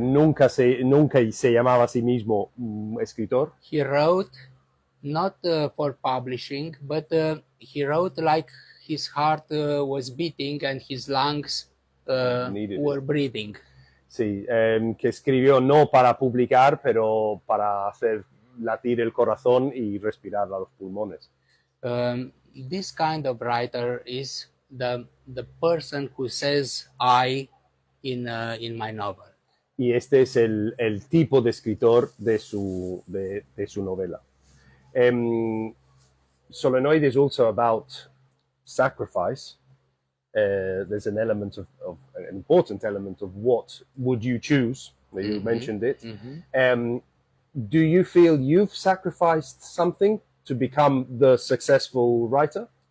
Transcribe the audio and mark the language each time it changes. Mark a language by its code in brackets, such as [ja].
[es] nunca se llamaba a sí mismo un escritor. [en] He wrote not for publishing, but he wrote like his heart was beating and his lungs Needed were breathing. [es] Sí, que escribió no para publicar, pero para hacer latir el corazón y respirar a los pulmones. [en] This kind of writer is the person who says I in my novel. [es] Y este es el tipo de escritor de su novela. [en] Solenoid is also about sacrifice. There's an element an important element of what would you choose. You mentioned it. Do you feel you've sacrificed something to become the successful writer?